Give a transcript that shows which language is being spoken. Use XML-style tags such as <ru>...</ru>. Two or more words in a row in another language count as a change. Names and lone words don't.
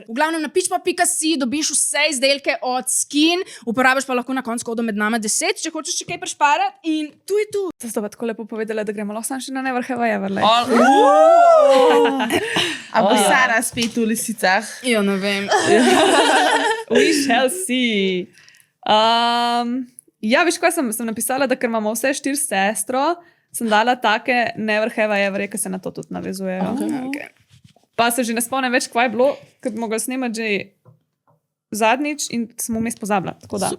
<sl>V glavnem na pitchpop.si dobiš vse izdelke od Skin, uporabiš pa lahko na koncu kodo med nama 10, če hočeš še kaj prešparati in tu je tu. To ste pa tako lepo povedali, da gremo lahko še na</sl> <en>Never Have I Ever.</en> <sl>A bo Sara spet v lisicah? Ja, ne vem.</sl> <en>We shall see.</en> <sl>Ja, veš, kaj sem napisala, da ker imamo vse 4 sestro, sem dala take</sl> <en>Never Have I Ever,</en> <sl>ki se na to tudi navezujejo. Okay. Pa se že ne spomnim več, kaj je bilo, ker bi mogla snemati že zadnjič in smo vmes pozabila. Tako da.</sl>